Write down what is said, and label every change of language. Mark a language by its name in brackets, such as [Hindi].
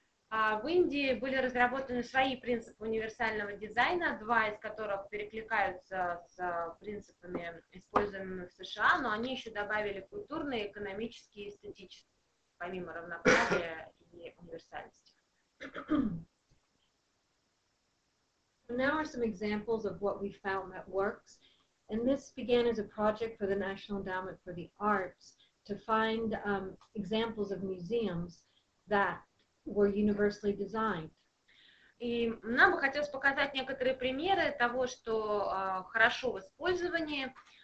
[Russian] В Индии были разработаны свои принципы универсального дизайна, два из которых перекликаются с принципами, используемыми в США, но они еще добавили культурные, экономические и эстетические, помимо равноправия и универсальности. [English] Now are some examples of what we found that works, and this began as a project for the National Endowment for the Arts to find examples of museums that were universally designed. [Russian] И нам бы хотелось показать некоторые примеры того, что хорошо в использовании.